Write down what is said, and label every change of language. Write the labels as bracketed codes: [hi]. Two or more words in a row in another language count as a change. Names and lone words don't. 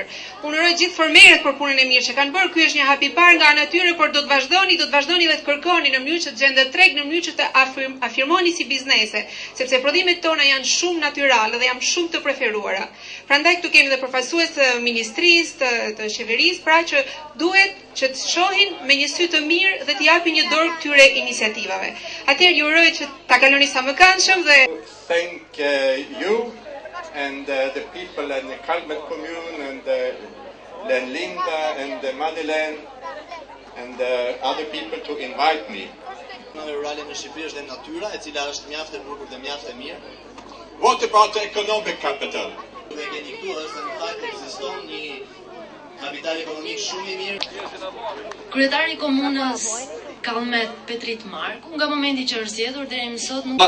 [sq] Unë uroj gjithë fermerët për punën e mirë që kanë bërë. Ky është një hap i parë nga ana e tyre, por do të vazhdoni dhe të kërkoni në mënyrë që të gjendet treg, në mënyrë që të afirmoni si biznese, sepse prodhimet tona janë shumë natyrale dhe janë shumë të preferuara. Prandaj këtu kemi edhe përfaqësues të ministrisë, të qeverisë, pra që duhet që të shohin me një sy të mirë dhe të japin një dorë këtyre iniciativave. Atëherë ju uroj që ta kaloni sa më këndshëm dhe [en] thank you and the people in the Kallmet commune and Linda and Madeleine and other people to invite me. [sq] Në rurale në Shqipëri është dhe natyra e cila është mjaft e bukur dhe mjaft e mirë. [en] What about the economic capital? [sq] Dhe keni këtu është se në fakt ekziston një kapital ekonomik shumë i mirë. Kryetari i komunës Kallmet Petrit Marku, nga momenti që është zgjedhur deri më sot nuk